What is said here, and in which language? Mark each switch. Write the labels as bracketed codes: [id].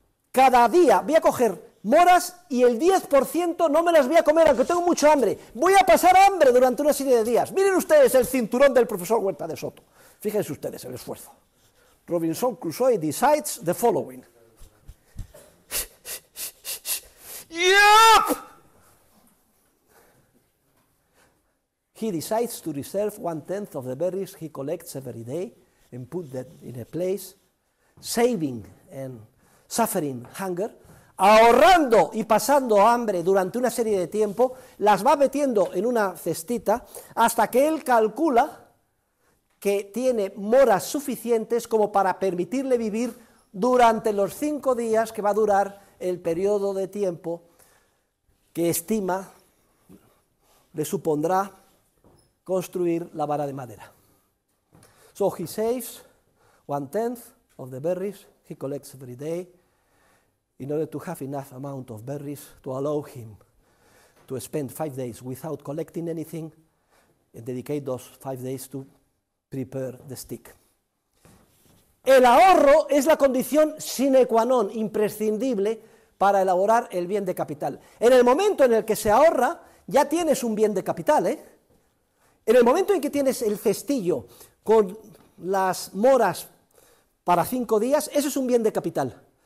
[es] Cada día voy a coger moras y el 10% no me las voy a comer, aunque tengo mucho hambre. Voy a pasar hambre durante una serie de días. Miren ustedes el cinturón del profesor Huerta de Soto. Fíjense ustedes el esfuerzo. [en] Robinson Crusoe decides the following. Yup! He decides to reserve 1/10 of the berries he collects every day and put that in a place, saving and suffering hunger, [es] ahorrando y pasando hambre durante una serie de tiempo, las va metiendo en una cestita hasta que él calcula que tiene moras suficientes como para permitirle vivir durante los 5 días que va a durar el periodo de tiempo que estima le supondrá construir la vara de madera. [en] So he saves 1/10 of the berries he collects every day in order to have enough amount of berries to allow him to spend 5 days without collecting anything and dedicate those 5 days to prepare the stick. [es] El ahorro es la condición sine qua non, imprescindible para elaborar el bien de capital. En el momento en el que se ahorra, ya tienes un bien de capital, ¿eh? En el momento en que tienes el cestillo con las moras para 5 días, eso es un bien de capital.